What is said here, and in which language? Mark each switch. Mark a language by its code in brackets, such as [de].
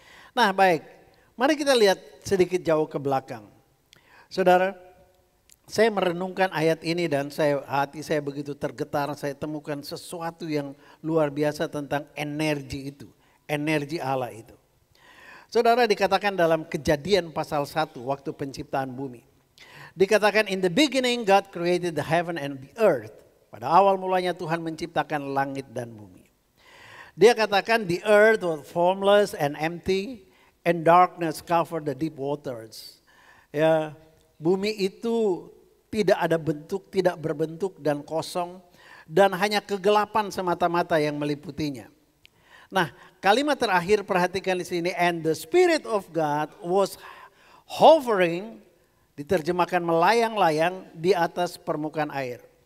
[id] Nah baik, mari kita lihat sedikit jauh ke belakang. Saudara, saya merenungkan ayat ini dan hati saya begitu tergetar, saya temukan sesuatu yang luar biasa tentang energi itu, energi Allah itu. Saudara, dikatakan dalam Kejadian pasal 1 waktu penciptaan bumi. Dikatakan [en] in the beginning God created the heaven and the earth. [id] Pada awal mulanya Tuhan menciptakan langit dan bumi. Dia katakan [en] the earth was formless and empty and darkness covered the deep waters. [id] Ya, bumi itu tidak ada bentuk, tidak berbentuk dan kosong dan hanya kegelapan semata-mata yang meliputinya. Nah, kalimat terakhir perhatikan di sini, [en] and the Spirit of God was hovering, [id] diterjemahkan melayang-layang di atas permukaan air.